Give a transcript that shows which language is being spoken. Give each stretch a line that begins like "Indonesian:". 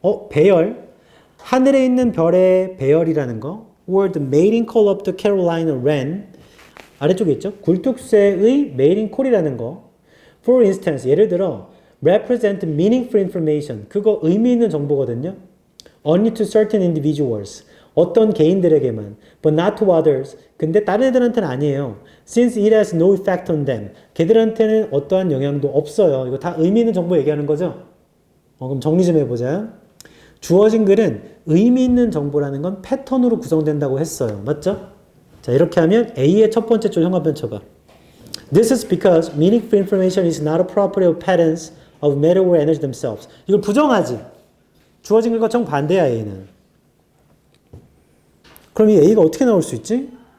Korean: 배열. 하늘에 있는 별의 배열이라는 거.
English: Or the mating call of the Carolina wren.
Korean: 아래쪽에 있죠. 굴뚝새의 mating call이라는 거.
English: For instance,
Korean: 예를 들어
English: represent meaningful information.
Korean: 그거 의미 있는 정보거든요.
English: Only to certain individuals.
Korean: 어떤 개인들에게만.
English: But not to others.
Korean: 근데 다른 애들한테는 아니에요.
English: Since it has no effect on them.
Korean: 걔들한테는 어떠한 영향도 없어요. 이거 다 의미 있는 정보 얘기하는 거죠? 그럼 정리 좀 해보자. 주어진 글은 의미 있는 정보라는 건 패턴으로 구성된다고 했어요. 맞죠? 자, 이렇게 하면 A의 첫 번째 줄 형광펜 쳐봐.
English: This is because meaningful information is not a property of patterns of matter or energy themselves.
Korean: 이걸 부정하지. 주어진 글과 정반대야, A는. 그럼 이 A가 어떻게 나올 수 있지?